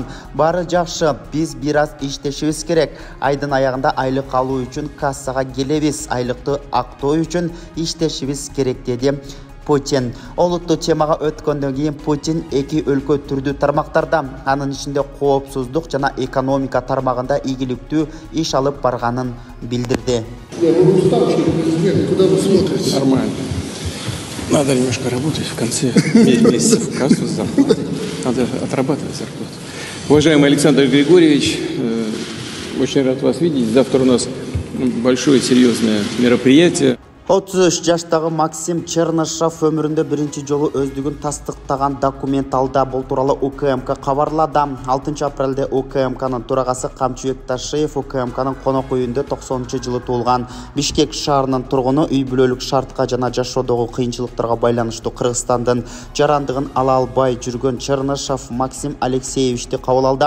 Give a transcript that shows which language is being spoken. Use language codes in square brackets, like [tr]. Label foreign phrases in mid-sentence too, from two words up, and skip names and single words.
[ky] Бары жакшы, биз бир аз иштешибиз керек. Айдын аягында айлык алуу үчүн кассага келебиз, айлыкты актоо үчүн иштешибиз керек деди Putin. Олуттуу темага өткөндөн кийин Putin эки өлкө түрдүү тармактарда, анын ичинде коопсуздук жана экономика тармагында ийгиликтүү иш алып барганын билдирди. [ru] Куда вы смотрите? Нормально. Надо немножко работать в конце месяца, в кассу с зарплатой. Надо отрабатывать зарплату. Уважаемый Александр Григорьевич, очень рад вас видеть. Завтра у нас большое серьезное мероприятие. [ky] 33 жаштагы Максим Чернышев өмүрүндө биринчи жолу өздүгүн тастыктаган документ алды. Бул тууралуу УКМК кабарлады. 6 апрелде УКМКнын төрагасы Камчыбек Ташиев УКМКнын конок үйүндө 90-жылы туулган Бишкек шаарынын тургуну үй бүлөлүк шартка жана жашоодогу кыйынчылыктарга байланыштуу Кыргызстандын жарандыгын ала албай жүргөн Чернышев Максим Алексеевичти кабыл алды.